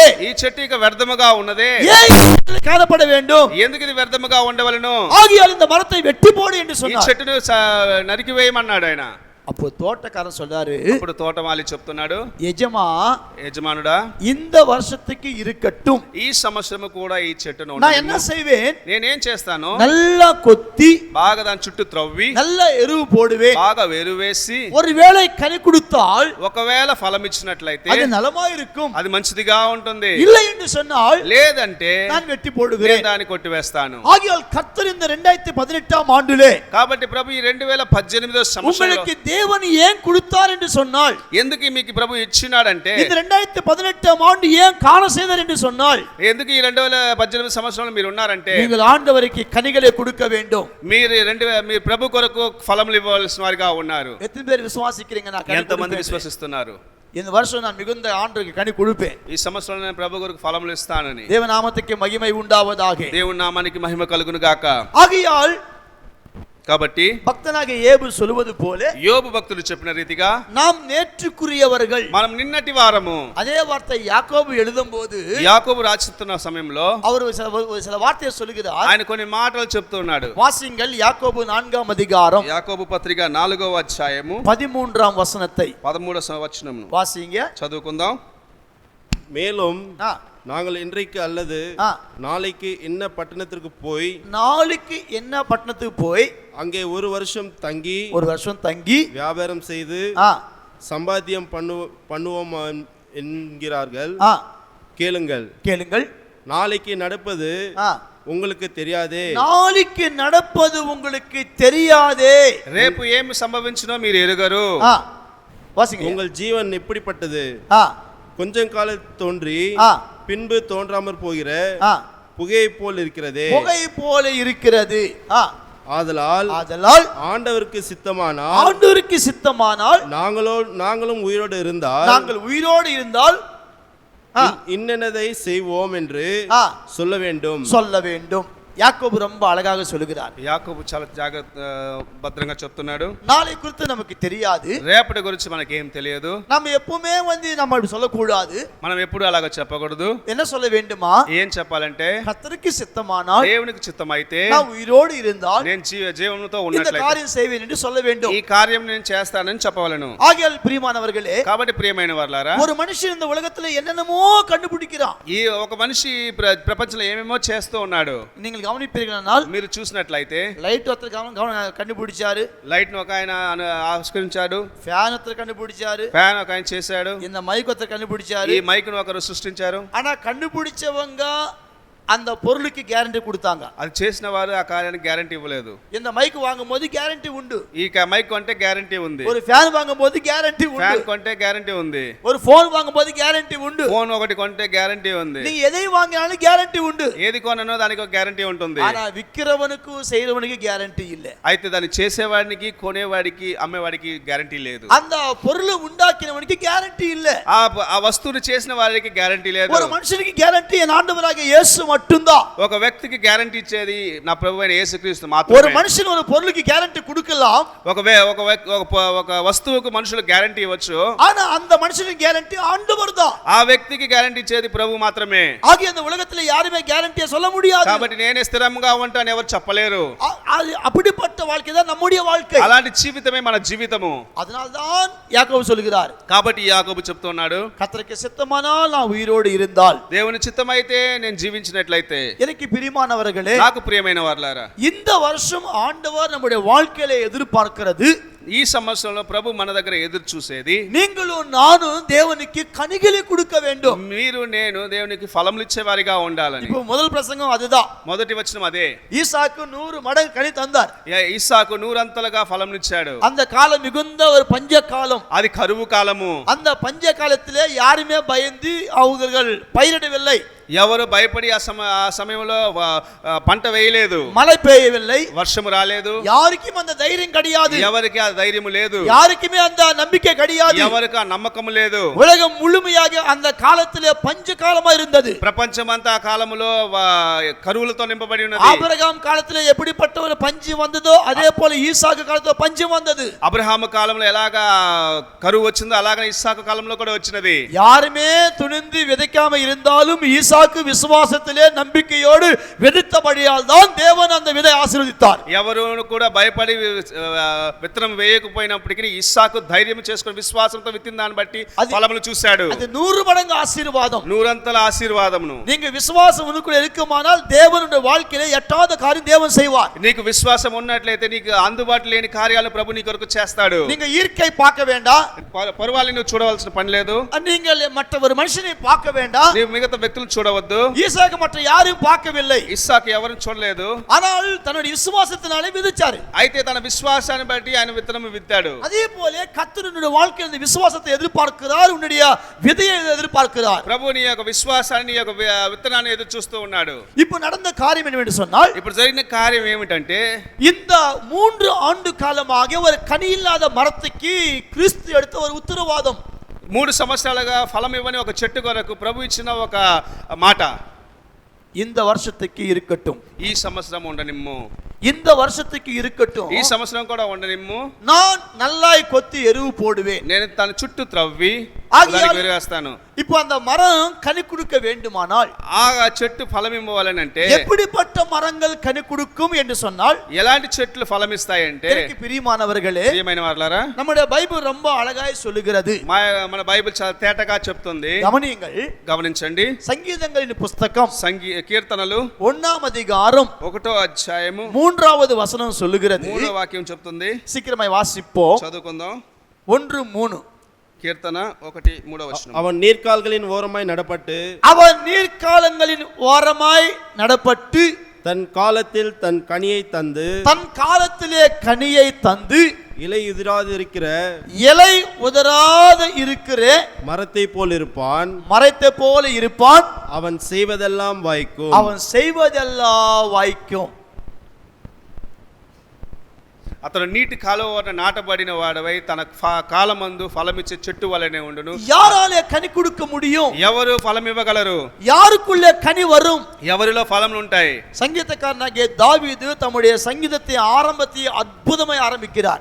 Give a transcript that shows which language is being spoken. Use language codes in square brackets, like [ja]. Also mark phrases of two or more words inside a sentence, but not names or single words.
[te] ఈ చెట్టు ఇక వ్యర్థముగా ఉన్నదే, [ta] ஏன் காணப்பட வேண்டும், [te] ఎందుకు ఇది వ్యర్థముగా ఉండవలెను, [ta] ஆகையால் இந்த மரத்தை வெட்டி போடு என்று [te] ఈ [ta] சொன்னார். [te] చెట్టును నరికివేయమన్నాడు ఆయన. [ta] அப்போ தோட்டக்காரன் சொல்றாரு, [te] ఇప్పుడు తోటమాలి చెప్తున్నాడు, యజమానుడా [ta] இந்த வருஷத்துக்கு இருக்கட்டும், [te] ఈ సంవత్సరము కూడా ఈ చెట్టును [ta] நான் என்ன செய்வேன், [te] నేనేం చేస్తాను, [ta] நல்லா கொத்தி [te] బాగా దాని చుట్టూ త్రవ్వి [ta] நல்ல ఎరువు போடுவேன், [te] బాగా వెరువేసి [ta] ஒருவேளை கனி கொடுத்தால் [te] ఒకవేళ ఫలం ఇచ్చినట్లయితే [ta] அது நலமா இருக்கும், [te] అది మంచిదిగా ఉంటుంది, [ta] இல்லை என்று சொன்னால் [te] లేదంటే [ta] நான் வெட்டி போடுகிறேன். [te] దాన్ని కొట్టివేస్తాను. [ta] ஆகையால் கர்த்தர் இந்த 2018 ஆண்டிலே [te] కాబట్టి ప్రభు ఈ 2018 సంవత్సరంలో [ta] உங்களுக்கு தேவன் ஏன் கொடுத்தார் என்று சொன்னால், [te] ఎందుకు మీకు ప్రభు ఇచ్చినాడంటే, [ta] இந்த 2018 ஆண்டு ஏன் காண செய்தார் என்று சொன்னால், [te] ఎందుకు ఈ 2018 సంవత్సరంలో మీరు ఉన్నారంటే, [ta] நீங்கள் ஆண்டவருக்கு கனிகளை கொடுக்க வேண்டும். [te] మీరు మీరు ప్రభు కొరకు ఫలములు ఇవ్వవలసిన వారిగా ఉన్నారు. [ta] எத்தனை பேர் விசுவாசிக்கிறீங்க? நான் கனி [te] ఎంతమంది [ta] கொடுப்பேன். [te] విశ్వసిస్తున్నారు? [ta] இந்த வருஷம் நான் மிகுந்த ஆண்டுக்கு கனி கொடுப்பேன். [te] ఈ సంవత్సరంలో నేను ప్రభు కొరకు ఫలములు ఇస్తానని. [ta] தேவநாமத்துக்கு மகிமை உண்டாவதாக. [te] దేవుని నామానికి మహిమ కలుగును గాక. [ta] ஆகையால் [te] కాబట్టి [ta] பக்தனாக ஏபு சொல்வது போல [te] యోబు భక్తులు చెప్పిన రీతిగా [ta] நாம் நேற்றுக்குரியவர்கள். [te] మనం నిన్నటి వారము. [ta] அதே வார்த்தை யாக்கோபு எழுதும்போது [te] యాకోబు రాస్తున్న సమయంలో [ta] அவர் சில வார்த்தையை சொல்லுகிறார். [te] ఆయన కొన్ని మాటలు చెప్తున్నాడు. [ta] வாசிங்கள் யாக்கோபு 4ஆம் அதிகாரம் [te] యాకోబు పత్రిక 4వ అధ్యాయము [ta] 13ஆம் వசனத்தை [te] 13వ వచనమును [ta] வாசிங்க. [te] చదువుకుందాం. [ta] மேலும் ஆ, நாங்கள் இன்றைக்கு அல்லது ஆ. நாளைக்கு என்ன பட்டணத்திற்கு போய் நாளைக்கு என்ன பட்டணத்துக்கு போய் அங்கே ஒரு வருஷம் தங்கி ஒரு வருஷம் தங்கி வியாபாரம் செய்து ஆ, சம்பாத்தியம் பண்ணுவோம் என்கிறார்கள். ஆ, கேளுங்கள், கேளுங்கள். நாளைக்கு நடப்பது ஆ, உங்களுக்கு தெரியாதே. நாளைக்கு நடப்பது உங்களுக்கு தெரியாதே. [te] రేపు ఏమి సంభవించునో మీరు ఎరుగరు. [ta] ஆ, வாசிங்க. உங்கள் ஜீவன் எப்படிப்பட்டது? ஆ, கொஞ்சம் காலம் தோன்றி ஆ, பின்பு தோன்றாமற் போகிற ஆ, புகையை போல் இருக்கிறதே. புகை போல இருக்கிறது. ஆ, ஆதலால் ஆதலால் ஆண்டவருக்கு சித்தமானால் ஆண்டவருக்கு சித்தமானால் நாங்களும் உயிரோடு இருந்தால் நாங்கள் உயிரோடு இருந்தால் ஆ, இன்னதை செய்வோம் என்று ஆ, சொல்ல வேண்டும். சொல்ல வேண்டும். யாக்கோபு ரொம்ப அழகாக சொல்லுகிறார். [te] యాకోబు చాలా భద్రంగా చెప్తున్నాడు. [ta] நாளை குறித்து நமக்கு தெரியாது. [te] రేపటి గురించి మనకేం తెలియదు. [ta] நம்ம எப்பவுமே நம்ம அப்படி சொல்லக்கூடாது. [te] మనం ఎప్పుడు అలాగా చెప్పకూడదు. [ta] என்ன சொல்ல வேண்டுமா? [te] ఏం చెప్పాలంటే [ta] கர்த்தருக்கு சித்தமானால் [te] దేవునికి చిత్తమైతే [ta] நான் உயிரோடு இருந்தால் [te] నేను జీవముతో [ta] இந்த [te] ఉన్నట్లయితే [ta] காரியம் செய்வேன் என்று சொல்ல வேண்டும். [te] ఈ కార్యం నేను చేస్తానని చెప్పవలను. [ta] ஆகையால் பிரியமானவர்களே, [te] కాబట్టి ప్రియమైన వారలారా, [ta] ஒரு மனுஷன் இந்த உலகத்துல என்னென்னமோ கண்டுபிடிக்கிறான். [te] ఈ ఒక మనిషి ప్రపంచంలో ఏమేమో చేస్తూ ఉన్నాడు. [ta] நீங்கள் கவனிப்பீர்களானால் [te] మీరు చూసినట్లయితే [ta] லைட் ஒருத்தர் கண்டுபிடிச்சாரு, [te] లైట్ ను ఒక ఆయన ఆవిష్కరించాడు, [ta] ஃபேன் ஒத்தரு కண்டுபிடிச்சாரு, [te] ఫ్యాన్ ఒక ఆయన చేశాడు, [ta] இந்த மைக் ஒருத்தர் கண்டுபிடிச்சாரு. [te] ఈ మైక్ ను ఒకరు సృష్టించారు. [ta] ஆனா கண்டுபிடிச்சவங்க அந்த பொருளுக்கு கேரண்டி கொடுத்தாங்க. [te] అది చేసిన వారు ఆ కార్యానికి గ్యారంటీ ఇవ్వలేదు. [ta] இந்த மைக் வாங்கும்போது கேரண்டி உண்டு. [te] ఈ మైక్ కొంటే గ్యారంటీ ఉంది. [ta] ஒரு ஃபேன் வாங்கும்போது கேரண்டி உண்டு. [te] ఫ్యాన్ కొంటే గ్యారంటీ ఉంది. [ta] ஒரு ஃபோன் வாங்கும்போது கேரண்டி உண்டு. [te] ఫోన్ ఒకటి కొంటే గ్యారంటీ ఉంది. [ta] நீ எதை வாங்கினாலும் கேரண்டி உண்டு. [te] ఏది కొననో దానికి ఒక గ్యారంటీ ఉంటుంది. [ta] ஆனா విక్రవனுకు செய்றவனுக்கு கேரண்டி இல்ல. [te] అయితే దాన్ని చేసేవాడికి కొనేవాడికి అమ్మేవాడికి గ్యారంటీ లేదు. [ta] அந்த பொருளை உண்டாக்கினவனுக்கு கேரண்டி இல்ல. [te] ఆ వస్తువుని చేసిన వారికి గ్యారంటీ లేదు. [ta] ஒரு மனுஷனுக்கு கேரண்டி என் ஆண்டவராகிய இயேசு மட்டும்தான். [te] ఒక వ్యక్తికి గ్యారంటీ ఇచ్చేది నా ప్రభువైన యేసుక్రీస్తు [ta] ஒரு [te] మాత్రమే. [ta] மனுஷன் ஒரு பொருளுக்கு கேரண்டி கொடுக்கலாம். [te] ఒక వస్తువుకు మనుషులు గ్యారంటీ ఇవ్వచ్చు. [ta] ஆனா அந்த மனுஷனுக்கு கேரண்டி ஆண்டவர் தான். [te] ఆ వ్యక్తికి గ్యారంటీ ఇచ్చేది ప్రభు మాత్రమే. [ta] ஆகிய அந்த உலகத்துல யாருமே கேரண்டியை சொல்ல முடியாது. [te] కాబట్టి నేనే స్థిరంగా ఉంటాను ఎవరు చెప్పలేరు. [ta] அப்படிப்பட்ட வாழ்க்கை தான் நம்முடைய வாழ்க்கை. [te] అలాంటి జీవితమే మన జీవితము. [ta] அதனால்தான் யாக்கோபு சொல்கிறார், [te] కాబట్టి యాకోబు చెప్తున్నాడు, [ta] கர்த்தருக்கு சித்தமானால் நான் உயிரோடு இருந்தால். [te] దేవుని చిత్తమైతే నేను జీవించినట్లయితే. [ta] எனக்கு பிரியமானவர்களே, [te] నాకు ప్రియమైన వారలారా, [ta] இந்த வருஷம் ఆండவர் நம்முடைய வாழ்க்கையில எதிர்பார்க்கிறது, [te] ఈ సంవత్సరంలో ప్రభు మన దగ్గర ఎదురు చూసేది, [ta] நீங்களும் நானும் தேவனுக்கு கனிகளை கொடுக்க வேண்டும். [te] మీరు నేను దేవునికి ఫలములు ఇచ్చేవారిగా ఉండాలని. [ta] இப்போ முதல் பிரசங்கம் அதுதான். [te] మొదటి వచనం అదే. [ta] ஈசாக்கு 100 மடங்கு கனி தந்தார். [te] ఇస్సాకు 100 అంతలుగా ఫలమునిచ్చాడు. [ta] அந்த காலம் மிகுந்த ஒரு பஞ்ச காலம். [te] అది కరువు కాలము. [ta] அந்த பஞ்ச காலத்திலே யாருமே பயந்து அவர்கள் பயிரிடவில்லை. [te] ఎవరు భయపడి ఆ సమయంలో పంట వేయలేదు. [ta] மழை பெய்யவில்லை, [te] వర్షము రాలేదు. [ta] யாருக்கும் அந்த தைரியம் கிடையாது. [te] ఎవరికి ఆ ధైర్యము లేదు. [ta] யாருக்குமே அந்த நம்பிக்கை கிடையாது. [te] ఎవరికి ఆ నమ్మకము లేదు. [ta] உலகம் முழுமையாக அந்த காலத்திலே பஞ்ச காலமா இருந்தது. [te] ప్రపంచమంతా ఆ కాలములో కరువులతో నింపబడి ఉన్నది. [ta] ஆபிரகாம் காலத்திலே எப்படிப்பட்ட ஒரு பஞ்சம் வந்ததோ அதே போல ஈசாக்கு காலத்திலே பஞ்சம் வந்தது. [te] అబ్రహాము కాలంలో ఎలాగా కరువు వచ్చిందో అలాగనే ఇస్సాకు కాలంలో కూడా వచ్చినది. [ta] யாருமே துணிந்து விதைக்காம இருந்தாலும் ஈசாக்கு விசுவாசத்திலே நம்பிக்கையோடு விதைத்தபடியால் தான் தேவன் அந்த விதை ஆசீர்வதித்தார். [te] ఎవరు కూడా భయపడి విత్తనం వేయకపోయినప్పటికీ ఇస్సాకు ధైర్యం చేసుకుని విశ్వాసంతో విత్తిన దాన్ని బట్టి ఫలములు చూశాడు. [ta] அது 100 மடங்கு ஆசீர்வாதம். [te] 100 అంతల ఆశీర్వాదమును. [ta] நீங்க விசுவாசம் உனக்குள்ள இருக்குமானால் தேவனுடைய வாழ்க்கையிலே எட்டாத காரியம் தேவன் செய்வார். [te] నీకు విశ్వాసం ఉన్నట్లయితే నీకు అందుబాటులో లేని కార్యాలు ప్రభు నీ కొరకు చేస్తాడు. [ta] நீங்க இயற்கை பார்க்க வேண்டாம், [te] పరువాలని నువ్వు చూడవలసిన పని లేదు. [ta] நீங்கள் மற்ற ஒரு மனுஷனை பார்க்க வேண்டாம், [te] నీవు మిగతా వ్యక్తులు చూడవద్దు. [ta] ஈசாக்கு மற்ற யாரையும் பார்க்கவில்லை. [te] ఇస్సాకు ఎవరిని చూడలేదు. [ta] ஆனால் தன்னுடைய விசுவாசத்தினாலே விதைச்சாரு. [te] అయితే తన విశ్వాసాన్ని బట్టి ఆయన విత్తనం విత్తాడు. [ta] அதே போல கர்த்தர் உன்னுடைய வாழ்க்கையில் இந்த விசுவாசத்தை எதிர்பார்க்கிறார், உன்னுடைய விதையை எதிர்பார்க்கிறார். [te] ప్రభు నీ యొక్క విశ్వాసాన్ని నీ యొక్క విత్తనాన్ని ఎదురు చూస్తూ ఉన్నాడు. [ta] இப்போ நடந்த காரியம் என்னவென்று சொன்னால், [te] ఇప్పుడు జరిగిన కార్యం ఏమిటంటే [ta] இந்த 3 ஆண்டு காலமாக ஒரு கனி இல்லாத மரத்துக்கு கிறிஸ்து எடுத்த ஒரு உத்தரவாதம். [te] 3 సంవత్సరాలుగా ఫలం ఇవ్వని ఒక చెట్టు కొరకు ప్రభు ఇచ్చిన ఒక మాట, [ta] இந்த வருஷத்துக்கு இருக்கட்டும், [te] ఈ సంవత్సరం ఉండనిమ్ము. [ta] இந்த வருஷத்துக்கு இருக்கட்டும், [te] ఈ సంవత్సరం కూడా ఉండనిమ్ము, [ta] நான் நல்லாய் கொத்தி எருவு போடுவேன். [te] నేను తన చుట్టూ త్రవ్వి ఆగియాల్ దానికి వేరేస్తాను. [ta] இப்போ அந்த மரம் கனி கொடுக்க வேண்டுமானால், [te] ఆ చెట్టు ఫలం ఇవ్వాలనంటే [ta] எப்படிப்பட்ட மரங்கள் கனி கொடுக்கும் என்று சொன்னால், [te] ఎలాంటి చెట్లు ఫలం ఇస్తాయంటే, [ta] எனக்கு பிரியமானவர்களே, [te] ప్రియమైన వారలారా, [ta] நம்முடைய பைபிள் ரொம்ப அழகாய் சொல்லுகிறது. [te] మన బైబిల్ చాలా తేటగా చెప్తుంది. [ta] கவனியுங்கள், [te] గమనించండి. [ta] சங்கீதங்களின் புஸ்தகம் [te] కీర్తనలు [ta] 1ஆம் அதிகாரம் [te] 1వ అధ్యాయము [ta] 3வது వசனம் சொல்லுகிறது. [te] 3వ వాక్యం చెప్తుంది. [ta] சீக்கிரமாய் வாசிப்போம். [te] చదువుకుందాం. 1:3. కీర్తన 1:3 వచనం. [ta] அவன் நீர்க்கால்களின் ஓரமாய் நடப்பட்டு அவன் நீர்க்காலங்களின் ஓரமாய் நடப்பட்டு தன் காலத்தில் தன் கனியை தந்து தன் காலத்திலே கனியை தந்து இலை உதிராதிருக்கிற இலை உதராத இருக்கிற மரத்தை போல் இருப்பான். மரத்தை போல இருப்பான். அவன் செய்வதெல்லாம் வாய்க்கும். அவன் செய்வதெல்லாம் வாய்க்கும். [te] అతను నీటి కాలువ వద్ద నాటబడిన వాడవై తన కాలమందు ఫలమిచ్చే చెట్టు వలనే ఉండును. [ta] யாராலே கனி கொடுக்க முடியும்? [te] ఎవరు ఫలం ఇవ్వగలరు? [ta] யாருக்குள்ளே கனி வரும்? [te] ఎవరిలో ఫలములు ఉంటాయి? [ta] சங்கீதக்காரனாகிய தாவீது தம்முடைய சங்கீதத்தை ஆரம்பத்தை அற்புதமாய் ஆரம்பிக்கிறார்.